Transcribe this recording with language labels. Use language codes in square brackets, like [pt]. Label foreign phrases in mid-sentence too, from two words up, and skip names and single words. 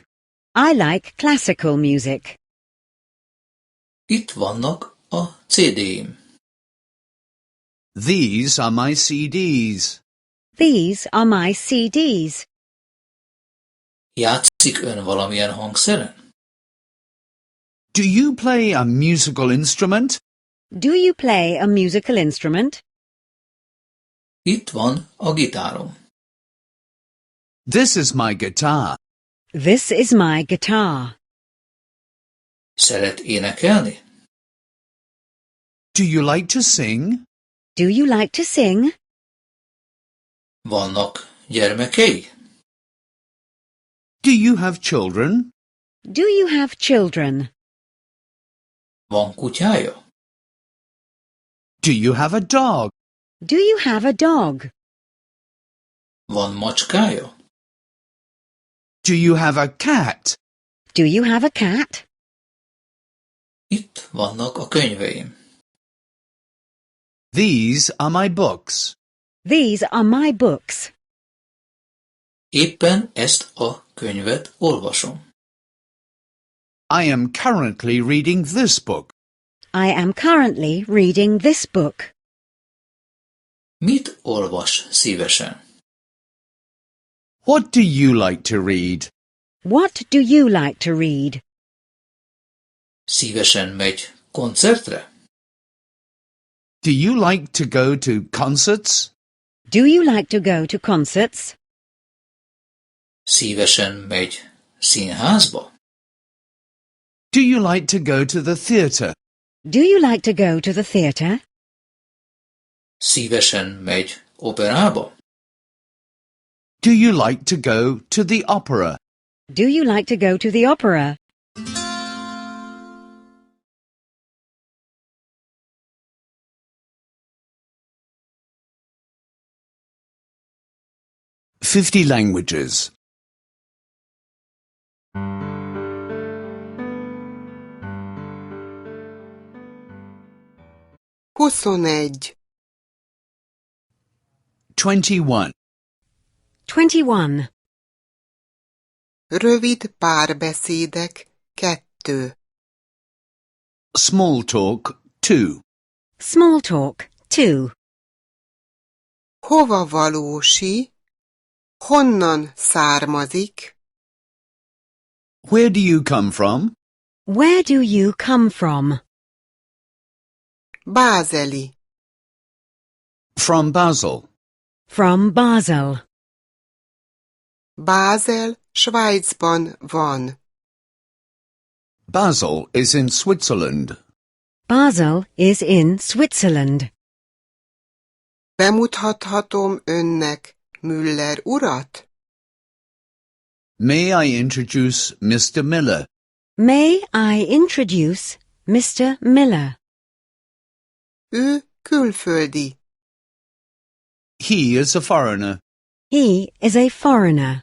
[en] I like classical music. [hu] Itt vannak a CD-im. [en] These are my CDs. These are my CDs. [hu] Játszik ön valamilyen hangszeren? [en] Do you play a musical instrument? Do you play a musical instrument? [hu] Itt van a gitárom. [en] This is my guitar. This is my guitar. [hu] Szeret énekelni? [en] Do you like to sing? Do you like to sing? [hu] Vannak gyermekei? [en] Do you have children? Do you have children? [hu] Van kutyája? [en] Do you have a dog? Do you have a dog? [hu] Van macskája? [en] Do you have a cat? Do you have a cat? [hu] Itt vannak a könyveim. [en] These are my books. These are my books. [hu] Éppen ezt a könyvet olvasom. [en] I am currently reading this book. I am currently reading this book. [hu] Mit olvas szívesen? [en] What do you like to read? What do you like to read? [hu] Szívesen megy koncertre? [en] Do you like to go to concerts? Do you like to go to concerts? [hu] Szívesen megy színházba? [en] Do you like to go to the theatre? Do you like to go to the theatre? [hu] Szívesen megy operába? [en] Do you like to go to the opera? Do you like to go to the opera? "50 languages." 21. 21. 21. [hu] Rövid párbeszédek 2. [en] Small talk 2. Small talk 2. [hu] Hova valósi? Honnan származik? [en] Where do you come from? Where do you come from? [hu] Bázeli. [en] From Basel. From Basel. [hu] Bázel, Svájcban van. [en] Basel is in Switzerland. Basel is in Switzerland. [hu] Bemutathatom önnek Müller urat? [en] May I introduce Mr. Miller? May I introduce Mr. Miller? [hu] Ő külföldi. [en] He is a foreigner. He is a foreigner.